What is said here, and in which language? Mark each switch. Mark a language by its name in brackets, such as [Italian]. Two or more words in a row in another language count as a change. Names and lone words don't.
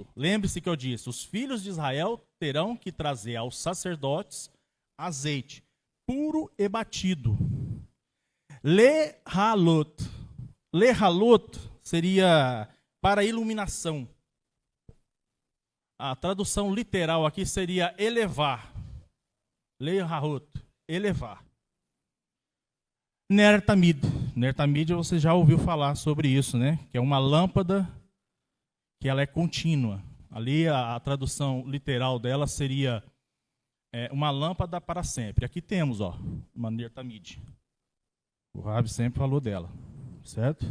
[Portuguese] Lembre-se que eu disse, os filhos de Israel terão que trazer aos sacerdotes azeite puro e batido. Lehalot. Lehalot seria para iluminação. A tradução literal aqui seria elevar. Lehalot, elevar. [Hebrew] נר תמיד. נר תמיד [Portuguese] você já ouviu falar sobre isso, né? Que é uma lâmpada que ela é contínua. Ali a tradução literal dela seria uma lâmpada para sempre. Aqui temos, uma [Hebrew] נר תמיד. [Portuguese] O Rabi sempre falou dela, certo?